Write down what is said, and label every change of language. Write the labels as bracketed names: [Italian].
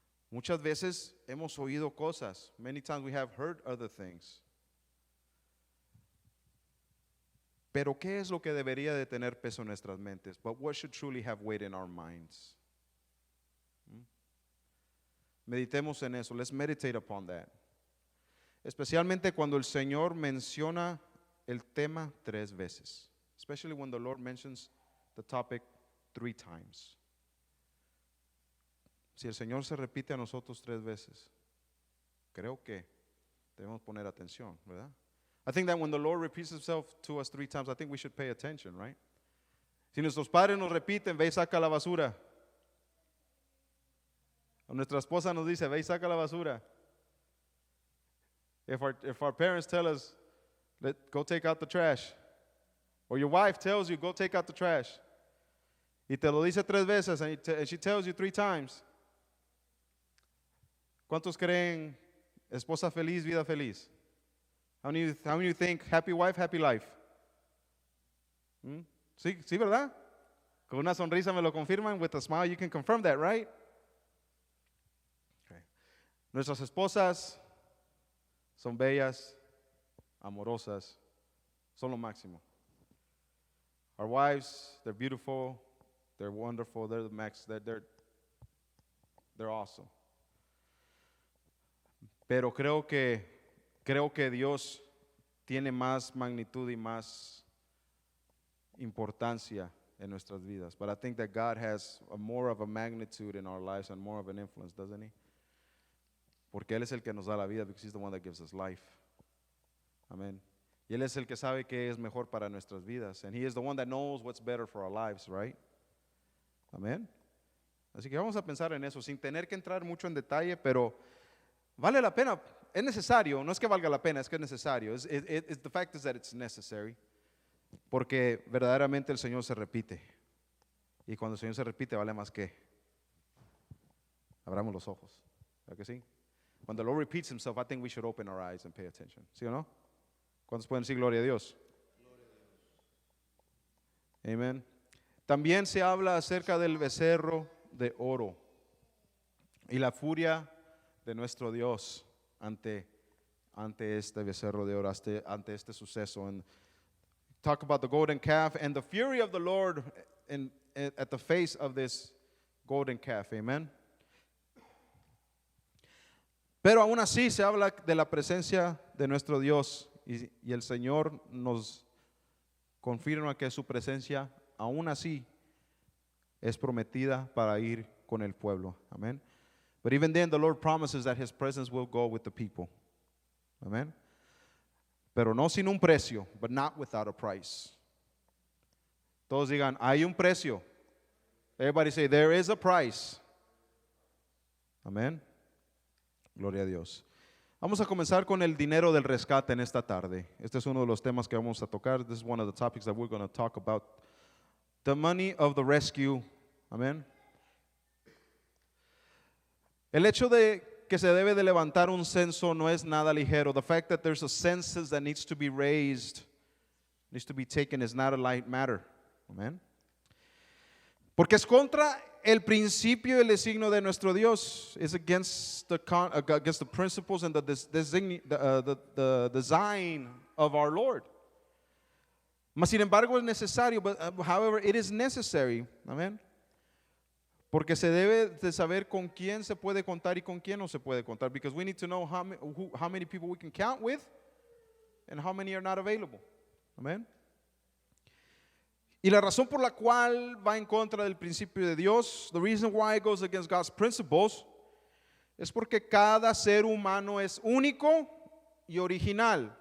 [Spanish] Muchas veces hemos oído cosas. [English] Many times we have heard other things. [Spanish] Pero ¿qué es lo que debería de tener peso en nuestras mentes? [English] But what should truly have weight in our minds? [Spanish] Meditemos en eso. [English] Let's meditate upon that. [Spanish] Especialmente cuando el Señor menciona el tema 3 veces. [English] Especially when the Lord mentions the topic 3 times. [Spanish] Si el Señor se repite a nosotros 3 veces, creo que debemos poner atención, ¿verdad? [English] I think that when the Lord repeats himself to us 3 times, I think we should pay attention, right? [Spanish] Si nuestros padres nos repiten, ve y saca la basura. O nuestra esposa nos dice, ve y saca la basura. [English] If our parents tell us, go take out the trash. Or your wife tells you, go take out the trash. [Spanish] Y te lo dice 3 veces, [English] and she tells you 3 times. [Spanish] ¿Cuántos creen esposa feliz, vida feliz? [English] How many of you think happy wife, happy life? [Spanish] Sí, ¿verdad? Con una sonrisa me lo confirman. [English] With a smile you can confirm that, right? Okay. [Spanish] Nuestras esposas son bellas, amorosas, son lo máximo. [English] Our wives, they're beautiful, they're wonderful, they're the max, they're awesome. [Spanish] Pero creo que Dios tiene más magnitud y más importancia en nuestras vidas. [English] But I think that God has more of a magnitude in our lives and more of an influence, doesn't he? [Spanish] Porque Él es el que nos da la vida, [English] because He's the one that gives us life. [Spanish] Amen. Y Él es el que sabe qué es mejor para nuestras vidas. [English] And He is the one that knows what's better for our lives, right? Amen. [Spanish] Así que vamos a pensar en eso, sin tener que entrar mucho en detalle, pero vale la pena. Es necesario, no es que valga la pena, es que es necesario. [English] The fact is that it's necessary. [Spanish] Porque verdaderamente el Señor se repite. Y cuando el Señor se repite, vale más que abramos los ojos. ¿Verdad que sí? [English] When the Lord repeats himself, I think we should open our eyes and pay attention. [Spanish] ¿Sí o no? ¿Cuántos pueden decir gloria a Dios? Amén. También se habla acerca del becerro de oro y la furia de nuestro Dios ante este becerro de oro, ante este suceso. [English] And talk about the golden calf and the fury of the Lord at the face of this golden calf. Amen. [Spanish] Pero aún así se habla de la presencia de nuestro Dios y el Señor nos confirma que su presencia aún así es prometida para ir con el pueblo. [English] Amen. But even then the Lord promises that His presence will go with the people. Amen. [Spanish] Pero no sin un precio, [English] but not without a price. [Spanish] Todos digan, hay un precio. [English] Everybody say, there is a price. Amen. [Spanish] Gloria a Dios. Vamos a comenzar con el dinero del rescate en esta tarde. Este es uno de los temas que vamos a tocar. [English] This is one of the topics that we're going to talk about. The money of the rescue. Amén. [Spanish] El hecho de que se debe de levantar un censo no es nada ligero. [English] The fact that there's a census that needs to be raised, needs to be taken is not a light matter. [Spanish] Amén. Porque es contra el principio y el designio de nuestro Dios. [English] It's against the principles and the design of our Lord. [Spanish] Mas sin embargo es necesario, [English] but however it is necessary. [Spanish] Amén. Porque se debe de saber con quién se puede contar y con quién no se puede contar. [English] Because we need to know how many people we can count with and how many are not available. [Spanish] Amén. Y la razón por la cual va en contra del principio de Dios, [English] the reason why it goes against God's principles, [Spanish] es porque cada ser humano es único y original.